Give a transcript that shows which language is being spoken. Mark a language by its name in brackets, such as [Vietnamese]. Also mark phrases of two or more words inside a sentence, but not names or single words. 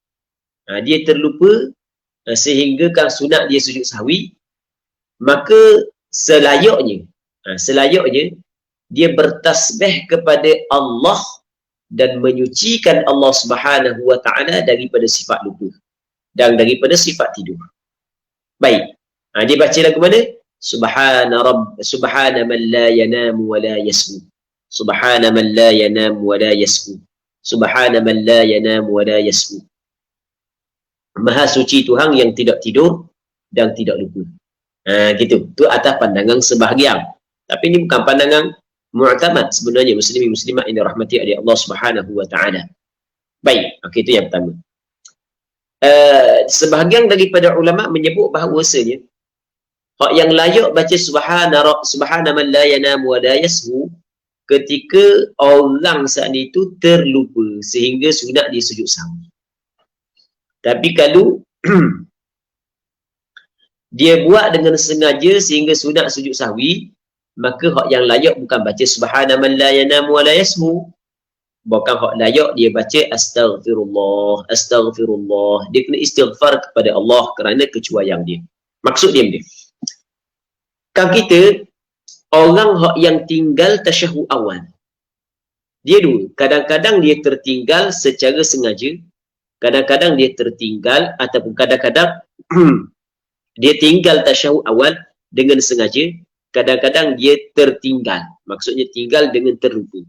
[Malay] Sehingga kan sunat dia sujud sahwi, maka selayaknya dia bertasbih kepada Allah dan menyucikan Allah [Arabic] سبحانه وتعالى [Malay] daripada sifat lupa dan daripada sifat tidur. Baik. Dia baca lagu mana? [Arabic] سبحان من لا ينام ولا يسهو. سبحان من لا ينام ولا يسهو. سبحان من لا ينام ولا يسهو. [Malay] Maha suci Tuhan yang tidak tidur dan tidak lupa. Gitu. Itu atas pandangan sebahagian. Tapi ini bukan pandangan mu'tamad sebenarnya muslimin muslimat yang dirahmati oleh Allah [Arabic] سبحانه وتعالى. [Malay] Baik, okey, itu yang pertama. Sebahagian daripada ulama menyebut bahawasanya hak yang layak baca [Arabic] سبحان من لا ينام ولا يسهو [Malay] ketika orang saat itu terlupa sehingga sunat dia sujud sahwi. Tapi kalau dia buat dengan sengaja sehingga sunat sujud sahwi, maka hak yang layak bukan baca [Arabic] سبحان من لا ينام ولا يسهو. [Malay] Bukan hak layak dia baca astaghfirullah. Dia kena istighfar kepada Allah kerana kecuaian dia. Maksud dia ni, kan kita orang hak yang tinggal tasyahud awal, dia dulu kadang-kadang dia tertinggal secara sengaja, kadang-kadang dia tertinggal ataupun kadang-kadang dia tinggal tasyahud awal dengan sengaja, kadang-kadang dia tertinggal, maksudnya tinggal dengan terlupa.